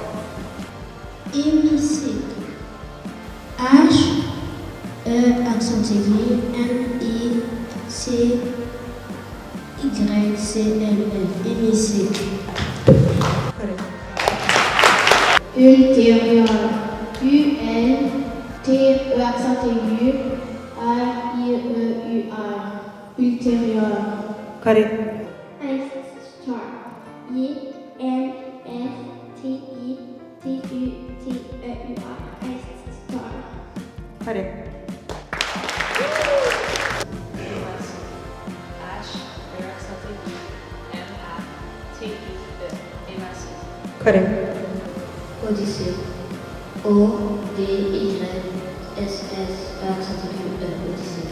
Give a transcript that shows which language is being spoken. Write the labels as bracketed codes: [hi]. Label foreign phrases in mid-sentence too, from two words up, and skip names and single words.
[fr] Hémicycle. H-E accent aigu. M-I-C-Y-C-L-E. Hémicycle. Correct. Ultérieur. U-L-T-E accent aigu. A-I-E-U-R. Ultérieur. Correct. Star. I-N-S-T-I-T-U-T-E-U-R. Star. Correct. Correct. Odyssée. O-D-Y-S-S accent aigu. Odyssée.